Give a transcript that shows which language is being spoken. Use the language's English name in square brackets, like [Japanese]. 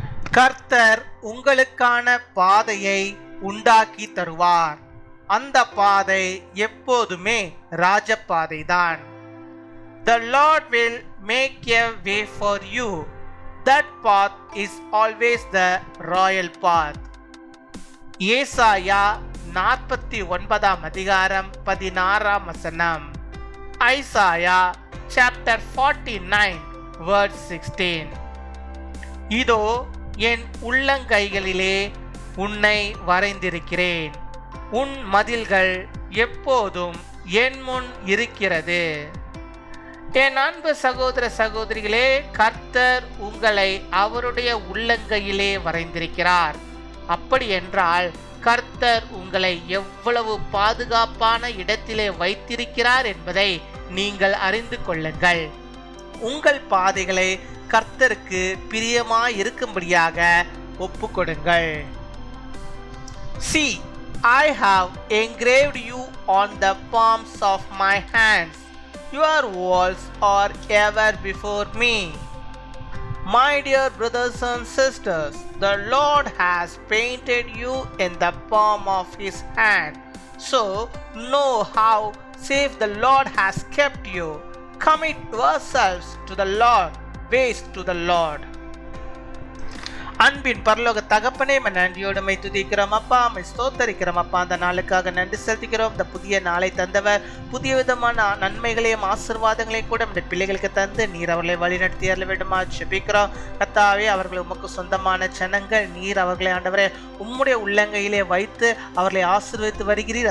[Tamil] கர்த்தர் உங்களுக்கான பாதையை உண்டாக்கி தருவார். அந்த பாதை எப்போதுமே ராஜபாதைதான். [English] The Lord will make a way for you. That path is always the royal path. [Tamil] ஏசாயா 49 அதிகாரம் 16 வசனம். [English] Isaiah chapter 49 verse 16. [Tamil] இதோ என் உள்ளங்கைகளிலே உன்னை வரைந்திருக்கிறேன், உன் மதில்கள் எப்போதும் என் முன் இருக்கிறது. என் அன்பு சகோதர சகோதரிகளே, கர்த்தர் உங்களை அவருடைய உள்ளங்கையிலே வரைந்திருக்கிறார். அப்படி என்றால் கர்த்தர் உங்களை எவ்வளவு பாதுகாப்பான இடத்திலே வைத்திருக்கிறார் என்பதை நீங்கள் அறிந்து கொள்ளுங்கள். உங்கள் பாதைகளை கர்த்தருக்கு பிரியமாய் இருக்கும்படியாக ஒப்புக்கொடுங்கள். [English] See, I have engraved you on the palms of my hands. Your walls are ever before me. My dear brothers and sisters, the Lord has painted you in the palm of His hand. So know how safe the Lord has kept you. Commit yourselves to the Lord. Ways to the Lord. [Tamil] அன்பின் பரலோக தகப்பனே, நன்றியோடு my துதிக்கிறோம் அப்பா, my ஸ்தோத்தரிக்கிறோம் அப்பா. அந்த நாளுக்காக நன்றி செலுத்துகிறோம். இந்த புதிய நாளை தந்தவர், புதிய விதமான நன்மைகளையும் ஆசீர்வாதங்களையும் கூட நம்முடைய பிள்ளைகளுக்கு தந்து நீர் அவர்களை வழிநடத்தி அருள வேண்டுமா ஜெபிக்கிறோம். கர்த்தாவே, அவர்கள் உமக்கு சொந்தமான ஜனங்கள். நீர் அவர்களை ஆண்டவரே உம்முடைய உள்ளங்கையிலே வைத்து அவர்களை ஆசீர்வதித்து வருகிறீர்.